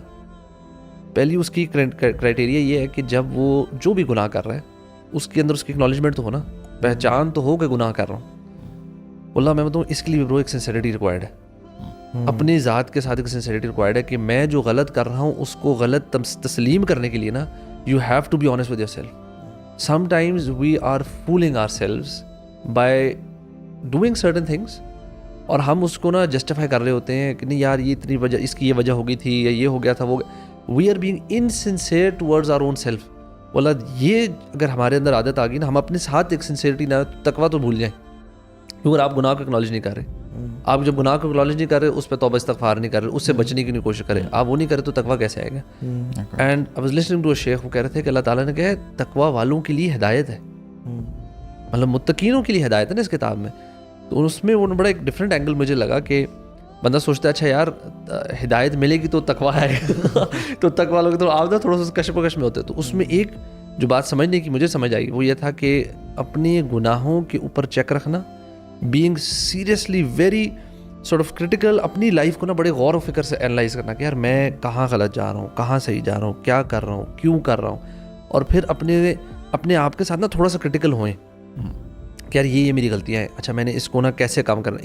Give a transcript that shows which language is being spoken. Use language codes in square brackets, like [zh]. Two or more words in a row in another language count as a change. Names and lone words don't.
[ur] پہلی اس کی کرائٹیریا یہ ہے کہ جب وہ جو بھی گناہ کر رہا ہے اس کے اندر اس کی اکنالجمنٹ تو ہو نا، پہچان تو ہو کہ گناہ کر رہا ہوں۔ اللہ میں بتاؤں اس کے لیے برو ایک [en] sincerity required [ur] ہے، اپنی ذات کے ساتھ ایک [en] sincerity required [ur] ہے کہ میں جو غلط کر رہا ہوں اس کو غلط تسلیم کرنے کے لیے نا [en] you have to be honest with your self. some times we are fooling our selves by doing certain things, [ur] اور ہم اس کو نا جسٹیفائی کر رہے ہوتے ہیں کہ نہیں یار یہ اتنی وجہ، اس کی یہ وجہ ہو گئی تھی یا یہ ہو گیا تھا وہ، [en] we are being insincere towards our own self. [ur] بولا یہ اگر ہمارے اندر عادت آ گئی نا، ہم اپنے ساتھ ایک سنسیئرٹی نہ، تقویٰ تو بھول جائیں، کیونکہ آپ گناہ کو اکنالج نہیں کر رہے۔ آپ جب گناہ کو اکنالج نہیں کر رہے، اس پہ توبہ استغفار نہیں کر رہے، اس سے بچنے کی نہیں کوشش کریں، آپ وہ نہیں کرے تو تقویٰ کیسے آئے گا؟ [en] and I was listening to a sheikh, [ur] وہ کہہ رہے تھے کہ اللہ تعالیٰ نے کہا ہے تقویٰ والوں کے لیے ہدایت ہے، مطلب متقینوں کے لیے ہدایت ہے نا اس کتاب میں۔ تو اس میں وہ بڑا ایک [en] different angle [ur] مجھے لگا کہ بندہ سوچتا ہے اچھا یار ہدایت ملے گی تو تقویٰ ہے تو تقویٰ لوگ تو آپ نا تھوڑا سا کشم و کش میں ہوتے، تو اس میں ایک جو بات سمجھنے کی مجھے سمجھ آئی وہ یہ تھا کہ اپنے گناہوں کے اوپر چیک رکھنا، [en] being seriously very sort of critical, [ur] اپنی لائف کو نا بڑے غور و فکر سے انالائز کرنا کہ یار میں کہاں غلط جا رہا ہوں، کہاں صحیح جا رہا ہوں، کیا کر رہا ہوں، کیوں کر رہا ہوں، اور پھر اپنے آپ کے ساتھ نا تھوڑا سا کریٹیکل ہوئیں کہ یار یہ میری غلطیاں ہیں، اچھا میں نے اس کو نا کیسے کام کرنا۔